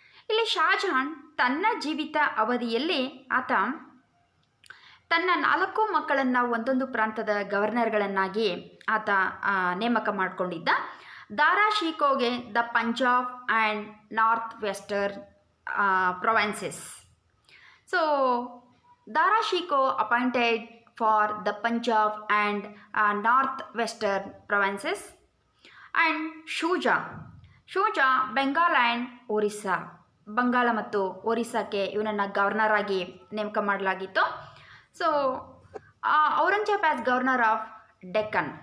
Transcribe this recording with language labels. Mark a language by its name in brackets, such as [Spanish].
[Kannada] ಇಲ್ಲಿ ಶಾಜಾನ್ ತನ್ನ ಜೀವಿತ ಅವಧಿಯಲ್ಲಿ ಆತ ತನ್ನ 4 ಮಕ್ಕಳನ್ನು ಒಂದೊಂದು ಪ್ರಾಂತದ ಗವರ್ನರ್ಗಳನ್ನಾಗಿ ಆತ ನೇಮಕ ಮಾಡಿಕೊಂಡಿದ್ದ. [English] ದಾರಾ ಶಿಕೋಗೆ the Punjab and north western provinces. So Dara Shikoh appointed for the Punjab and northwestern provinces, and Shuja Bengal and Orissa. [Kannada] Bangala ಮತ್ತು ಒರಿಸ್ಸಾಕ್ಕೆ ಇವನನ್ನು ಗವರ್ನರ್ ಆಗಿ ನೇಮಕ ಮಾಡಲಾಗಿತ್ತು. [English] So Aurangzeb as governor of Deccan.